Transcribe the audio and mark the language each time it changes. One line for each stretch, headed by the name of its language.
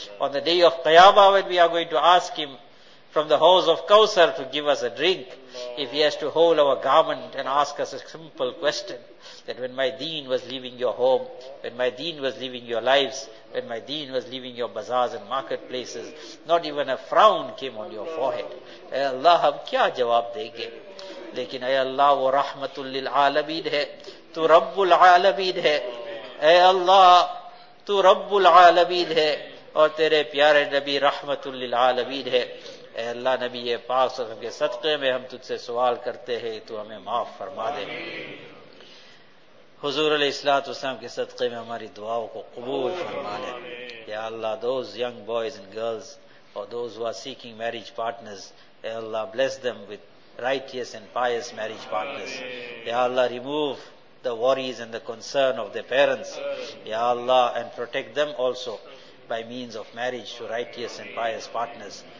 English: On the day of Qiyamah, when we are going to ask him from the house of Kausar to give us a drink, if he has to hold our garment and ask us a simple question, that when my deen was leaving your home, when my deen was leaving your lives, when my deen was leaving your bazaars and marketplaces, not even a frown came on your forehead.
Urdu: Ya Allah, hum kya jawab dege? لیکن اے اللہ وہ رحمت للعالمین ہے تو رب العالمین ہے اے اللہ تو رب العالمین ہے اور تیرے پیارے نبی رحمت للعالمین ہے اے اللہ نبی پاک صلی اللہ علیہ وسلم کے صدقے میں ہم تجھ سے سوال کرتے ہیں تو ہمیں معاف فرما دے حضور علیہ السلام کے صدقے میں ہماری دعاؤں کو قبول فرما لے اے اللہ
English: those young boys and girls or those who are seeking marriage partners اے اللہ bless them with righteous and pious marriage partners. Ya Allah, remove the worries and the concern of their parents. Ya Allah, and protect them also by means of marriage to righteous and pious partners.